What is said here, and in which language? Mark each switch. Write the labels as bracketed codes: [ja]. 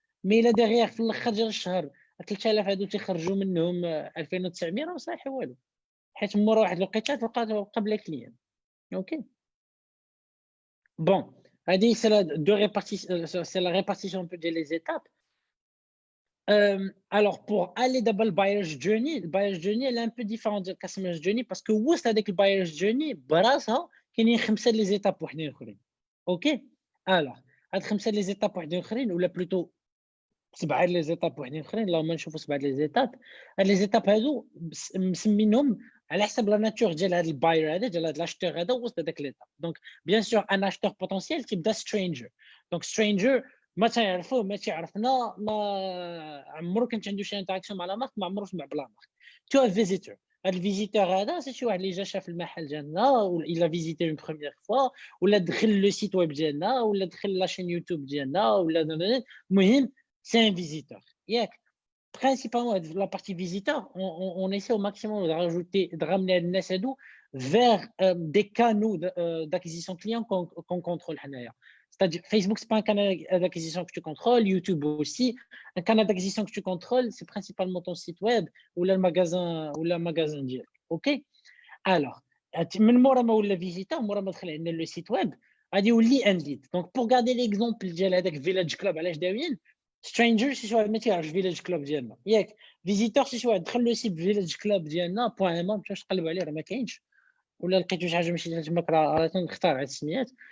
[ar] مي الا ديغيغ في الاخر ديال الشهر 3000 هادو تيخرجوا منهم 2900 راه صحيح والو حيت مورا واحد الوقيته تلقى بلا كليان. اوكي بون هادي سي لا répartition un peu ديال لي زيتاب. [fr] Alors pour aller d'abord le buyer's journey elle est un peu différente de customer's journey parce que [ar] وسط هذيك buyer's journey براسها كاينين 5 لي زيتاب وحدين اخرين. اوكي alors هاد 5 لي زيتاب وحدين اخرين ولا بلوتو 7 لي زيتاب وحدين اخرين اللهم نشوفوا 7 لي زيتاب. هاد لي زيتاب هادو مسمينهم على حسب لا ناتور ديال هاد الباير هذا ديال هاد لاشتور هذا وسط هذاك ليتاب. دونك بيان سور ان اشتور بوتونسيال تيبدا سترينجر. دونك سترينجر ما تعرفوه ما تعرفنا ما عمرو كانت عنده شي انتراكشن مع لا مارك ما عمرو سمع بلا مارك. تو فيزيتور هذا الفيزيتور هذا سي شي واحد اللي جا شاف المحل ديالنا ولا فيزيتي اون بروميير فوا ولا دخل لو سيت ويب ديالنا ولا دخل لاشين يوتيوب ديالنا ولا المهم سي ان فيزيتور ياك. [fr] Principalement la partie visiteur, on essaie au maximum de rajouter, de ramener les gens vers des canaux d'acquisition client qu'on contrôle. C'est-à-dire, Facebook, ce n'est pas un canal d'acquisition que tu contrôles, YouTube aussi. Un canal d'acquisition que tu contrôles, c'est principalement ton site web ou le magasin direct. OK? [ar] Alors, من مورا ما ولا فيزيتور مورا ما دخل عندنا لو سيت ويب غادي يولي ان ليد. دونك بور غادي ليكزومبل ديال هذاك فيلاج كلوب علاش داويين سترينجر شي واحد ما تيعرفش فيلاج كلوب ديالنا ياك. فيزيتور شي واحد دخل لو سيت فيلاج كلوب ديالنا بوان ام مشى تقلب عليه راه ما كاينش ولا لقيتو شي حاجه ماشي تماك راه تنختار على السميات.